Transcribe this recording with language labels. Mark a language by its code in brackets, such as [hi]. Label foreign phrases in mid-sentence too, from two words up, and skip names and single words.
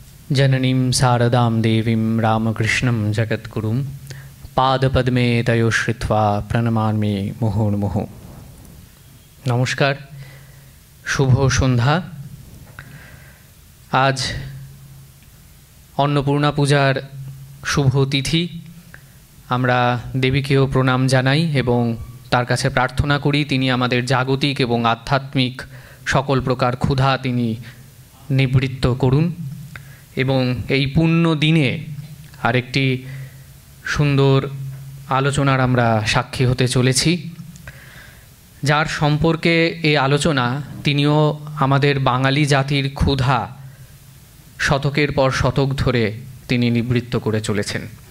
[sa] जननीं शारदां देवीं रामकृष्णं जगद्गुरुं पादपद्मे तयो श्रित्वा प्रणमामि मुहुर्मुहुः। [bn] নমস্কার, শুভ সন্ধ্যা। আজ অন্নপূর্ণা পূজার শুভ তিথি। আমরা দেবীকেও প্রণাম জানাই এবং তার কাছে প্রার্থনা করি তিনি আমাদের জাগতিক এবং আধ্যাত্মিক সকল প্রকার ক্ষুধা তিনি নিবৃত্ত করুন এবং এই পুণ্য দিনে আরেকটি সুন্দর আলোচনার আমরা সাক্ষী হতে চলেছি, যার সম্পর্কে এই আলোচনা তিনিও আমাদের বাঙালি জাতির ক্ষুধা শতকের পর শতক ধরে তিনি নিবৃত্ত করে চলেছেন।